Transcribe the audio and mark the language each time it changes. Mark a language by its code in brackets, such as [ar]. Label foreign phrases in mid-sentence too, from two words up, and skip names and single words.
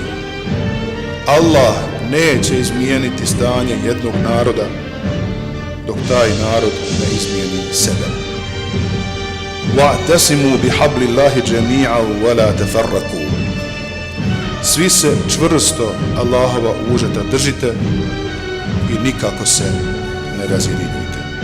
[bs] Allah neće izmijeniti stanje jednog naroda dok taj narod ne izmijeni sebe. [ar] واعتصموا بحبل الله جميعا ولا تفرقوا. [bs] Svi se čvrsto Allahova užeta držite i nikako se ne razjedinite.